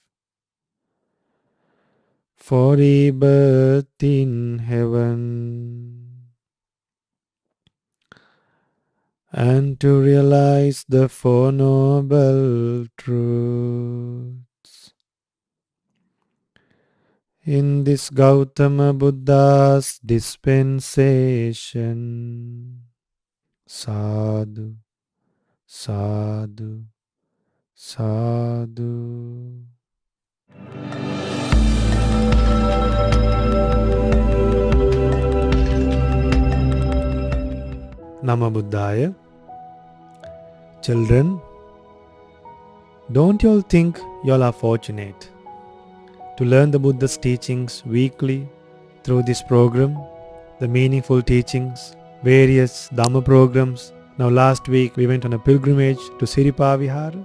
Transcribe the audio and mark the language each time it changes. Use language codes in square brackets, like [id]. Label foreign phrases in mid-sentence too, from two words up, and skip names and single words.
[en] for rebirth in heaven, and to realize the Four Noble Truths. In this Gautama Buddha's dispensation, [pi] sadhu, sadhu, sadhu. Nama Buddhaya. [en] Children, don't you all think you all are fortunate to learn the Buddha's teachings weekly through this program, the meaningful teachings, various Dhamma programs. Now last week we went on a pilgrimage to Siripa Vihara.